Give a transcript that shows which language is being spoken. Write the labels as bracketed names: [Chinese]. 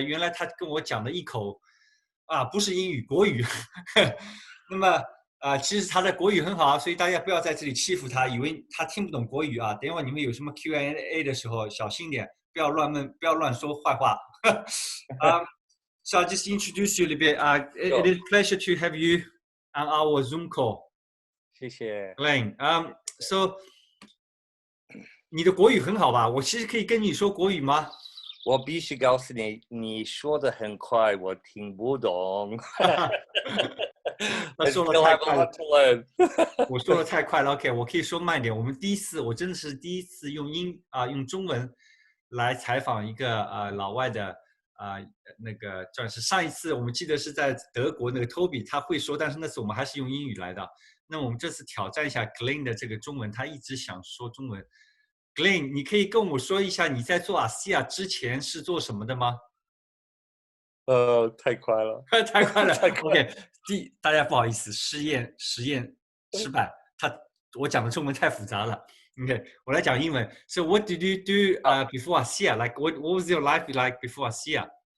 [Chinese] 原来他跟我讲了一口不是英语，国语。那么其实他的国语很好啊，所以大家不要在这里欺负他，以为他听不懂国语啊。等一会儿你们有什么 Q&A 的时候，小心点，不要乱问，不要乱说坏话。 [English] So I'll just introduce you a little bit. It is a pleasure to have you on our Zoom call. [Chinese] 谢谢。 Glen, so 你的国语很好吧？我其实可以跟你说国语吗？我必须告诉你，你说的很快，我听不懂。他说 [English] I have a [Chinese] 快了 [English] lot to learn. [Chinese] 我说的太快了 ，OK， 我可以说慢点。我们我真的是第一次用中文来采访一个老外的那个钻石。上一次我们记得是在德国那个 Toby 他会说，但是那次我们还是用英语来的。那我们这次挑战一下 Glen 的这个中文，他一直想说中文。 Glen， 你可以跟我说一下你在做阿西亚之前是做什么的吗？太快了，太快了。太快了。 OK， 大家不好意思，实验失败。我讲的中文太复杂了。OK， 我来讲英文。 [English] So what did you do before ASEA? Like what was your life like before ASEA?